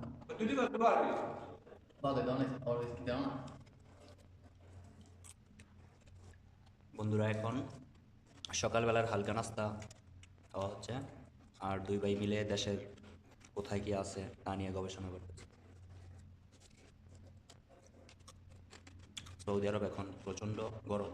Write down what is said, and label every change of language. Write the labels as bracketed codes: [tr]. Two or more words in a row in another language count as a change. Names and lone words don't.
[es] Tú digas tu barrio. Vale, ¿dónde? Ahora es que te van a... [bn] বন্ধুরা এখন সকালবেলার হালকা নাস্তা খাওয়া হচ্ছে, আর 2 ভাই মিলে দেশের কোথায় কি আছে তা নিয়ে গবেষণা করতেছে। সৌদি আরব এখন প্রচণ্ড গরম।